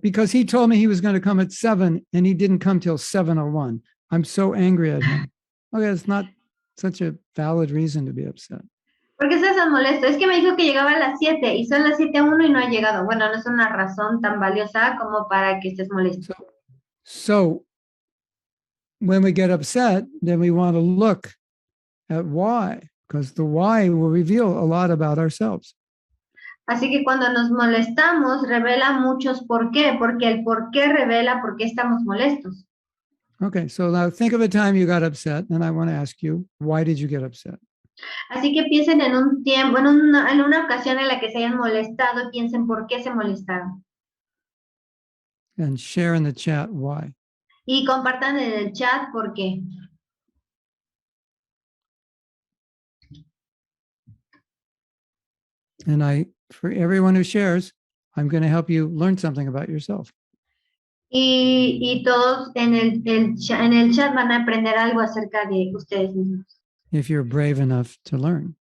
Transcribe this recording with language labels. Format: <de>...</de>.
<en>Because he told me he was going to come at 7 and he didn't come till 7:01. I'm so angry at him. Okay, it's not such a valid reason to be upset.</en> <es>¿Por qué estás tan molesto? Es que me dijo que llegaba a las 7 y son las 7:01 y no ha llegado. Bueno, no es una razón tan valiosa como para que estés molesto.</es> <en>So when we get upset, then we want to look at why, because the why will reveal a lot about ourselves.</en> <es>Así que cuando nos molestamos, revela muchos por qué, porque el por qué revela por qué estamos molestos.</es> <en>Okay, so now think of a time you got upset, and I want to ask you, why did you get upset?</en> <es>Así que piensen en un tiempo, en una ocasión en la que se hayan molestado y piensen por qué se molestaron.</es> <en>And share in the chat why.</en> <es>Y compartan en el chat por qué.</es> <en>And for everyone who shares, I'm going to help you learn something about yourself.</en> <es>Y todos en el chat van a aprender algo acerca de ustedes mismos.</es> <en>If you're brave enough to learn.</en>